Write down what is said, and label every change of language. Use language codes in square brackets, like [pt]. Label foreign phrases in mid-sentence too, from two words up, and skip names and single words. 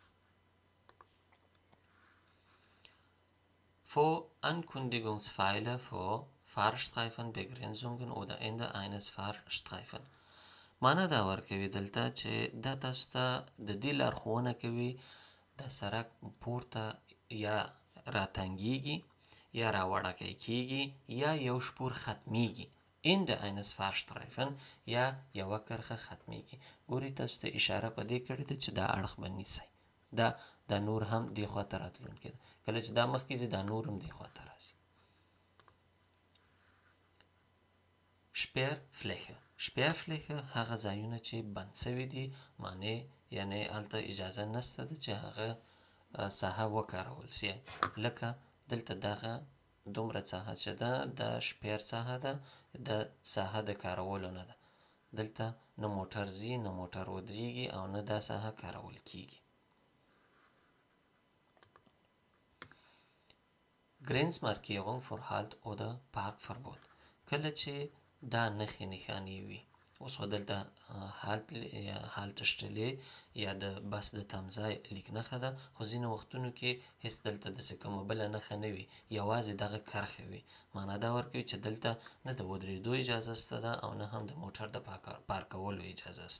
[de] Vor Ankündigungspfeiler vor Fahrstreifenbegrenzungen oder Ende eines Fahrstreifen. [ps] معنا دا ورکوي دلته چې دا تاسو ته د دې لارښوونه کوي د سړک پورته یا راتنګیږي یا راوړکی کیږي یا یو شپور ختمیږي. [de] Ende eines Fahrstreifen [ps] یا یوه کرښه ختمیږي. ګوري تاسو ته اشاره په دې کړې ده چې دا اړخ به نیسئ، دا نور هم دې خوا ته راتلونکی ده. کله چې دا مخکې ځي دا نور هم دې خوا ته راځي. [de] Sperrfläche. [ps] Sperrfläche هغه ځایونه چې بند سوي دي، معنی یعنی هلته اجازه نشته ده چې هغه ساحه وکارول سي. لکه دلته دغه دومره ساحه چې ده د شپیر ساحه ده، د ساحه د کارولو نه ده. دلته نه موټر ځي نه موټر ودرېږي او نه دا ساحه کارول کیږي. [de] Grenzmarkierung für Halt oder Parkverbot. [ps] کله چې دا نښې نښانې وي، اوس خو دلته هالتشتلې یا د بس د تمځای لیک نښه ده، خو ځینې وختونو کې هېڅ دلته داسې کومه بله نښه نه وي، یوازې دغه کرښې وي. معنا دا ورکوي چې دلته نه د ودرېدو اجازه شته ده او نه هم د موټر د پارکولو اجازه شته.